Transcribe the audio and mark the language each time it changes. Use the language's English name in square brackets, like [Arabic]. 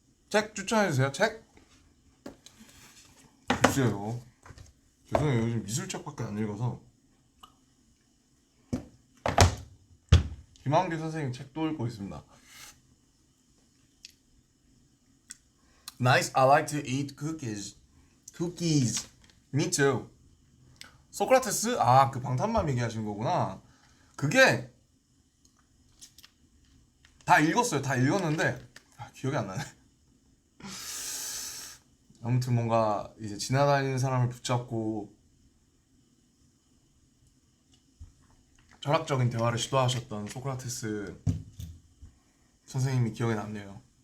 [Korean] 책 추천해주세요. 책? 글쎄요. 죄송해요. 요즘 미술책밖에 안 읽어서. 김한길 선생님 책도 읽고 있습니다. [English] Nice, I like to eat cookies. Cookies. Me too. 소크라테스? [Korean] 아, 그 방탄맘 얘기하시는 거구나. 그게 다 읽었어요. 다 읽었는데 기억이 안 나네. 아무튼 뭔가 이제 지나다니는 사람을 붙잡고 철학적인 대화를 시도하셨던 소크라테스 선생님이 기억에 남네요.